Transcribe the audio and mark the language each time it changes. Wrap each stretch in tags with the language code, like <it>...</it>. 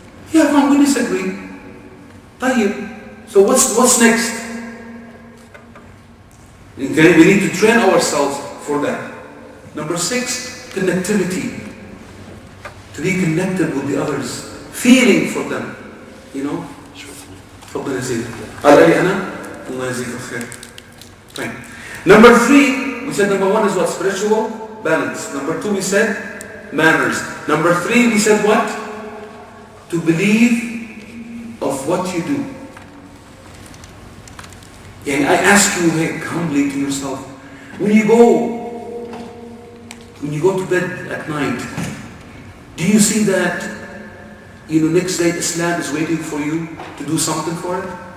<en>Yeah, I'm going to disagree. So what's next? Okay, we need to train ourselves for that. Number 6, connectivity. To be connected with the others, feeling for them, you know.</en> <ar>تفضل يا سيدي. قال لي أنا الله يجزيك الخير. طيب.</ar> <en>Number 3, we said number 1 is what? Spiritual balance. Number 2 we said manners. Number 3 we said what? To believe of what you do. And I ask you humbly to yourself, when you go to bed at night, do you see that, you know, next day Islam is waiting for you to do something for it?</en>